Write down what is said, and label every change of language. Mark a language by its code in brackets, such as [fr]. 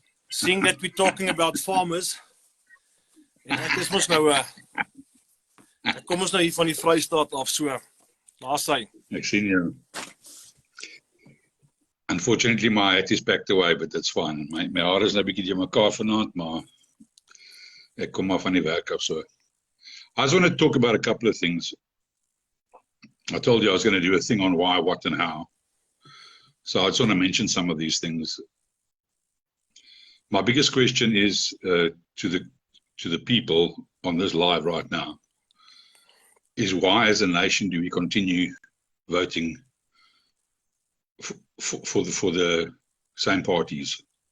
[en] Seeing that we're talking about farmers, [af] en ek is mos nou ek kom ons nou hier van die Vrystaat af, so daar sy. Ek sien jou. [en] Unfortunately, my hat is packed away, but that's fine. [af] My haar is nou 'n bietjie te mekaar vanaand, maar ek kom maar van die werk af, so. [en] I just want to talk about a couple of things. I told you I was going to do a thing on why, what, and how. So I just want to mention some of these things. My biggest question is to the people on this live right now is why, as a nation, do we continue voting for the same parties?